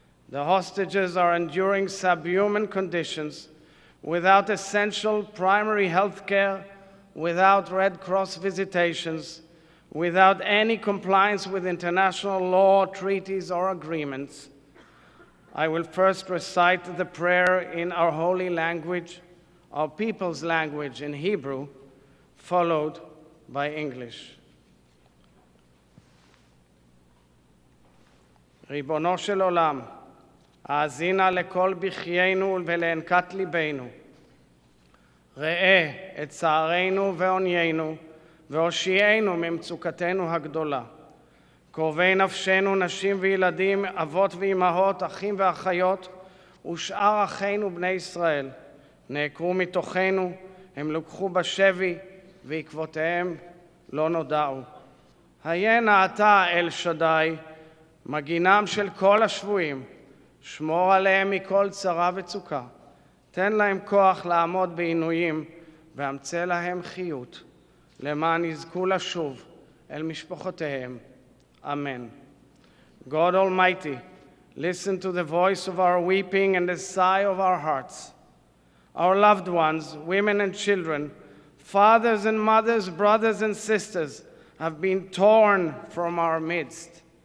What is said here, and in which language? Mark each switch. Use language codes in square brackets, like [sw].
[en] The hostages are enduring subhuman conditions without essential primary health care, without Red Cross visitations, without any compliance with international law, treaties, or agreements. I will first recite the prayer in our holy language, our people's language in Hebrew, followed by English. [he] ריבונו של עולם, האזינה לכל בחיינו ולענקת ליבנו. ראה את צערנו ועוניינו, והושיענו ממצוקתנו הגדולה. קרובי נפשנו, נשים וילדים, אבות ואימהות, אחים ואחיות, ושאר אחינו בני ישראל, נעקרו מתוכנו, הם לוקחו בשבי, ועקבותיהם לא נודעו. היה נא אתה, אל שדי, מגינם של כל השבויים, שמור עליהם מכל צרה וצוקה, תן להם כוח לעמוד בעינויים, ואמצא להם חיות, למען יזכו לשוב אל משפחותיהם. [en] Amen. God Almighty, listen to the voice of our weeping and the sigh of our hearts. Our loved ones, women and children, fathers and mothers, brothers and sisters, have been torn from our midst.